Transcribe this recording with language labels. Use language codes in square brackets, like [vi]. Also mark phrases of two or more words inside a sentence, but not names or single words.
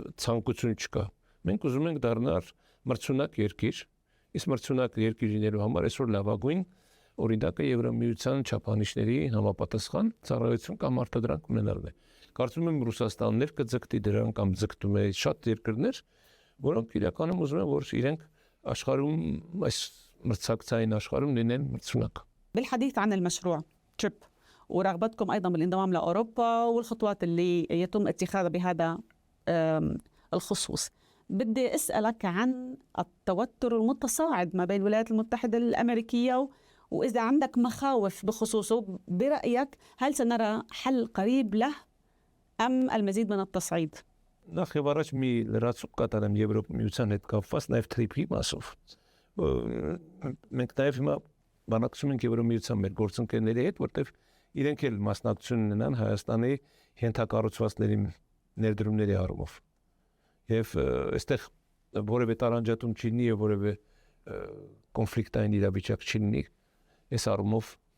[hy] ցանկություն չկա։ Մենք ուզում ենք դառնալ մրցունակ երկիր, իսկ մրցունակ երկիր լինելու համար այսօր լավագույն օրինակը Եվրոմիության չափանիշների համապատասխան ծառայություն կամ արտադրանք ունենալն է։ Կարծում եմ Ռուսաստանն կձգտի դրան կամ ձգտում է շատ երկրներ, որոնք իրականում ուզում են, որ իրենք աշխարհում այս մրցակցային աշխարհում լինեն մրցունակ։ [ar] بالحديث عن المشروع تريب ورغبتكم أيضا بالانضمام لأوروبا والخطوات اللي يتم اتخاذها بهذا الخصوص. بدي أسألك عن التوتر المتصاعد ما بين الولايات المتحدة الأمريكية وإذا عندك مخاوف بخصوصه، برأيك هل سنرى حل قريب له أم المزيد من التصعيد؟ [hy] Նախ եւ առաջ մի լրացում կատարեմ Եվրոպա միության հետ կապված նաև թրիփի մասով։ Մենք նաև հիմա բանակցում ենք Եվրոպա միության մեր գործընկերների հետ, որտեղ իրենք էլ մասնակցություն ունենան Հայաստանի ենթակառուցվածքների ներդրումների առումով։ Եվ այստեղ որևէ տարանջատում չլինի եւ որևէ կոնֆլիկտային իրավիճակ չլինի, այս առումով